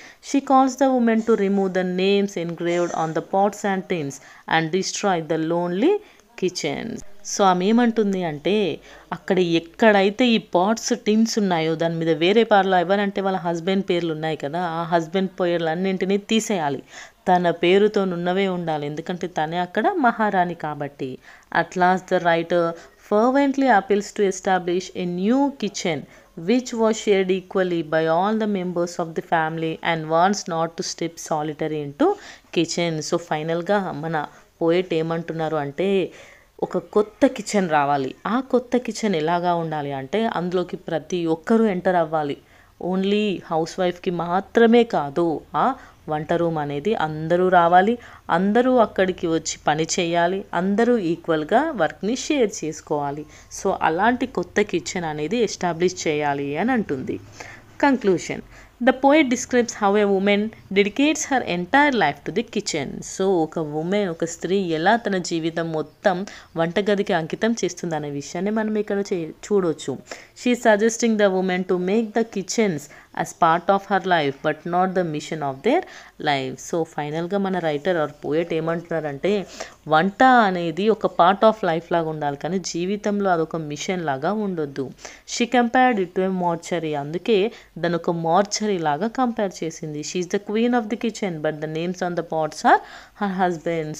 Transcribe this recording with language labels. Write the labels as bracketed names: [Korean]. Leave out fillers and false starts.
[English] She calls the women to remove the names engraved on the pots and tins and destroy the lonely kitchen. [Telugu] So ఆమె ఏమంటుంది అంటే, అక్కడ ఎక్కడైతే ఈ pots tins ఉన్నాయో దాని మీద వేరే పేర్లు ఎవరంటే వాళ్ళ హస్బెండ్ పేర్లు ఉన్నాయి కదా, ఆ హస్బెండ్ పేర్లు అన్నింటినీ తీసేయాలి, తన పేరుతో ఉన్నవే ఉండాలి, ఎందుకంటే తనే అక్కడ మహారాణి కాబట్టి. [English] At last the writer fervently appeals to establish a new kitchen which was shared equally by all the members of the family and wants not to step solitary into kitchen. [Telugu] So ఫైనల్గా మన poet ఏమంటున్నారు అంటే, ఒక కొత్త kitchen రావాలి. ఆ కొత్త kitchen ఎలాగా ఉండాలి అంటే, అందులోకి ప్రతి ఒక్కరూ ఎంటర్ అవ్వాలి. ఓన్లీ హౌస్ వైఫ్కి మాత్రమే కాదు, ఆ వంట రూమ్ అనేది అందరూ రావాలి, అందరూ అక్కడికి వచ్చి పని చేయాలి, అందరూ ఈక్వల్గా వర్క్ని షేర్ చేసుకోవాలి. సో అలాంటి కొత్త కిచెన్ అనేది ఎస్టాబ్లిష్ చేయాలి అని అంటుంది. [English] Conclusion. The poet describes how a woman dedicates her entire life to the kitchen. [Telugu] So ఒక స్త్రీ ఎలా తన జీవితం మొత్తం వంటగదికి అంకితం చేస్తుంది అనే విషయాన్ని మనం ఇక్కడ చూడొచ్చు. [English] She suggesting the women to make the kitchens as part of her life but not the mission of their life. [Telugu] So ఫైనల్గా మన రైటర్ ఆర్ పోయెట్ ఏమంటున్నారంటే, వంట అనేది ఒక [English] part of life [Telugu] లాగా ఉండాలి, కానీ జీవితంలో అదొక మిషన్ లాగా ఉండొద్దు. [English] she compared it to a mortuary, [Telugu] అందుకే దాని ఒక మార్చరీ లాగా కంపేర్ చేసింది. [English] She is the queen of the kitchen but the names on the pots are her husband.